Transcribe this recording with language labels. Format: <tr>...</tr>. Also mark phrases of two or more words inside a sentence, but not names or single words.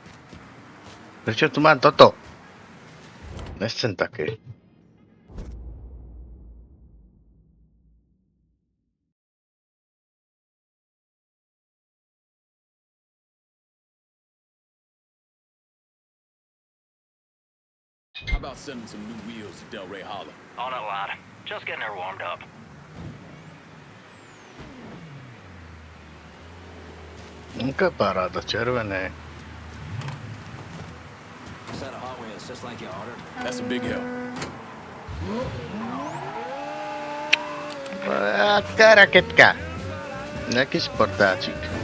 <sk>Prečo tu mám toto? Nechcem také.</sk> <en>How about sending some new wheels to Delray Hollow? On it, lad. Just getting her warmed up.</en> <sk>Aká paráda, červené.</sk> <en>Set of Hot Wheels just like you ordered. That's a big help.</en> <sk>Aká raketka. Nejaký sportáčik.</sk>